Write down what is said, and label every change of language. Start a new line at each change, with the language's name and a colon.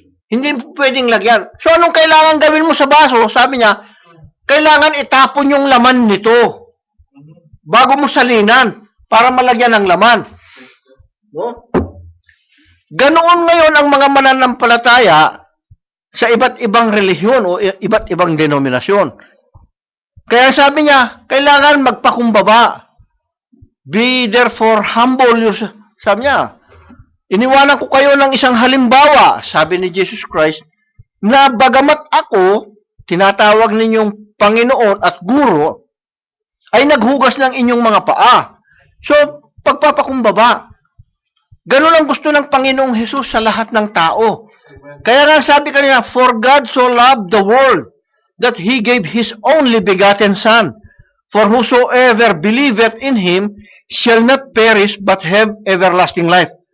Filipino: Hindi pwedeng lagyan. So, anong kailangan gawin mo sa baso? Sabi niya, kailangan itapon yung laman nito bago mo salinan para malagyan ng laman. No? Ganoon ngayon ang mga mananampalataya sa iba't ibang relihiyon o iba't ibang denominasyon. Kaya sabi niya, kailangan magpakumbaba.
English: Be therefore humble yourself.
Filipino: Sabi niya, iniwanan ko kayo ng isang halimbawa, sabi ni Jesus Christ, na bagamat ako, tinatawag ninyong Panginoon at Guro, ay naghugas ng inyong mga paa. So, pagpapakumbaba. Ganun ang gusto ng Panginoong Hesus sa lahat ng tao. Kaya nga sabi kanina,
English: for God so loved the world, that He gave His only begotten Son, for whosoever believeth in Him shall not perish but have everlasting life.